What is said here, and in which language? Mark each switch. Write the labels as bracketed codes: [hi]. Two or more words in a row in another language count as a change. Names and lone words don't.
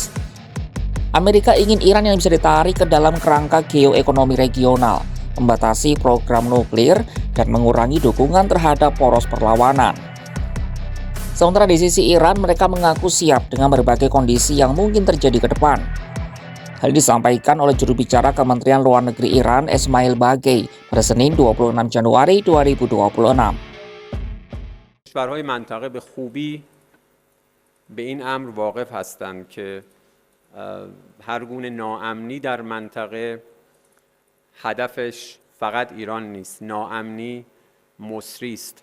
[id] Amerika ingin Iran yang bisa ditarik ke dalam kerangka geoekonomi regional, membatasi program nuklir, dan mengurangi dukungan terhadap poros perlawanan. Sementara di sisi Iran, mereka mengaku siap dengan berbagai kondisi yang mungkin terjadi ke depan. Hal ini disampaikan oleh juru bicara Kementerian Luar Negeri Iran, Esmail Bagei, pada Senin 26 Januari 2026. [fa] کشورهای منطقه به خوبی به این امر واقف هستند که هر گونه ناامنی در منطقه هدفش فقط ایران نیست. ناامنی مصری است.